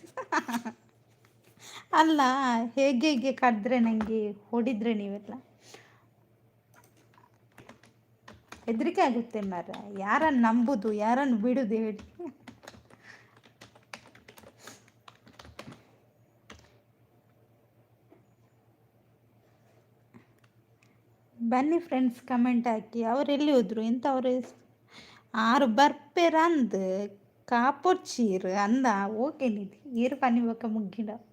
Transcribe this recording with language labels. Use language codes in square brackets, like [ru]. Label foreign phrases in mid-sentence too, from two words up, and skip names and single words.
[kn] ಅಲ್ಲ ಹೇಗೆ ಹೇಗೆ ಕರೆದ್ರೆ ನನಗೆ ಹೊಡಿದ್ರೆ ನೀವೆಲ್ಲ ಹೆದರಿಕೆ ಆಗುತ್ತೆ ಮಾರ. ಯಾರನ್ನು ನಂಬುದು ಯಾರನ್ನು ಬಿಡುದು ಹೇಳಿ. ಬನ್ನಿ ಫ್ರೆಂಡ್ಸ್ ಕಮೆಂಟ್ ಹಾಕಿ. ಅವರೆಲ್ಲಿ ಹೋದ್ರು ಎಂತ ಅವರು [tcy] ಆರು ಬರ್ಪೇರ ಅಂದ್ ಕಾಪೊಚ್ಚೀರ್ ಅಂದ. ಓಕೆ ನಿಧಿ ಈರು ಪನಿವಕ್ಕ ಮುಗ್ಗಿಡ.